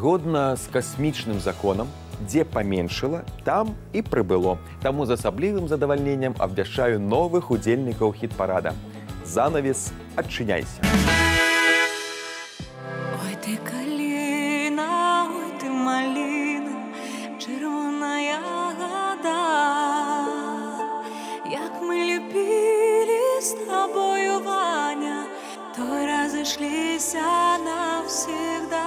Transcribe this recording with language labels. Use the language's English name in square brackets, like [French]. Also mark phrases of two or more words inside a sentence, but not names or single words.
[Belarusian] Згодна з касмічным законам, дзе паменшыла, там і прыбыло. Таму з асаблівым задавальненнем абвяшчаю новых удзельнікаў хіт-парада. Занавес адчыняйся. [Ukrainian] Ой, ты калина, ой, ты малина, червоная года. [Russian] Як мы любили с тобою, Ваня, то разошлися навсегда.